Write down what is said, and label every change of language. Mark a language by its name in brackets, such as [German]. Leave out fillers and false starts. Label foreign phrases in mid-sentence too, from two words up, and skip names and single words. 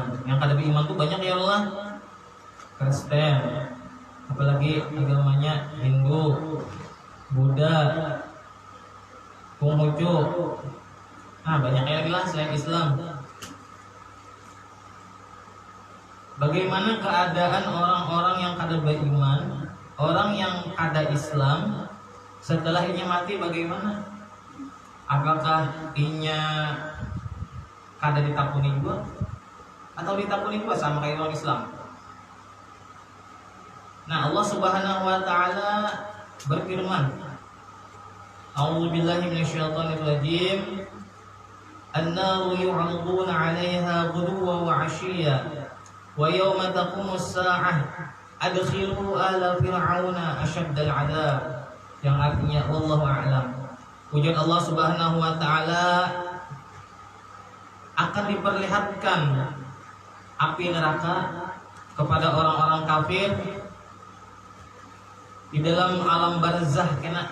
[Banjar] Yang kada beriman tuh banyak ya Allah. Kristen, apalagi agamanya Hindu, Buddha, Konghucu. [Indonesian] Nah banyak lagi lah selain Islam. [Banjar] Bagaimana keadaan orang-orang yang kada beriman, orang yang kada Islam setelah inya mati bagaimana? Apakah inya kada ditakuni juga atau ditakuni juga sama kayak orang Islam? [Indonesian] Nah Allah [Arabic] سبحانه وتعالى [Indonesian] berfirman, [Arabic] أعوذ بالله من الشيطان الرجيم. النار يعرضون عليها غدوا وعشيا ويوم تقوم الساعة أدخلوا آل فرعون أشد العذاب. [Indonesian] Yang artinya [Arabic] والله أعلم. [Indonesian] Wujud Allah [Arabic] سبحانه وتعالى [Indonesian] akan diperlihatkan api neraka kepada orang-orang kafir di dalam alam barzah kena.